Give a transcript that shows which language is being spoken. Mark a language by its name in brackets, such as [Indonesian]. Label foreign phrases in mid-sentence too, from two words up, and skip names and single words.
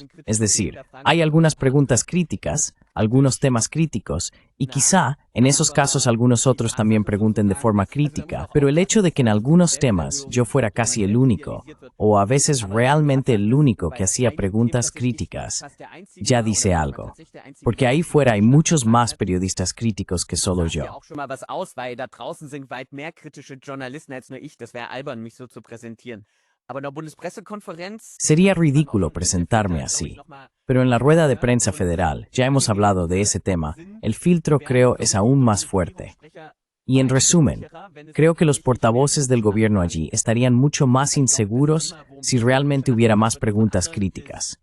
[Spanish] Es decir, hay algunas preguntas críticas, algunos temas críticos, y quizá en esos casos algunos otros también pregunten de forma crítica, pero el hecho de que en algunos temas yo fuera casi el único, o a veces realmente el único que hacía preguntas críticas, ya dice algo. Porque ahí fuera hay muchos más periodistas críticos que solo [German] ja [Spanish] yo. [German] auch schon mal was aus, weil da draußen sind weit mehr kritische Journalisten als nur ich. Das wäre albern, mich so zu präsentieren. Aber in der Bundespressekonferenz [Spanish] Sería ridículo presentarme así. Pero en la rueda de prensa federal, ya hemos hablado de ese tema, el filtro creo es aún más fuerte. Y en resumen, creo que los portavoces del gobierno allí estarían mucho más inseguros si realmente hubiera más preguntas críticas.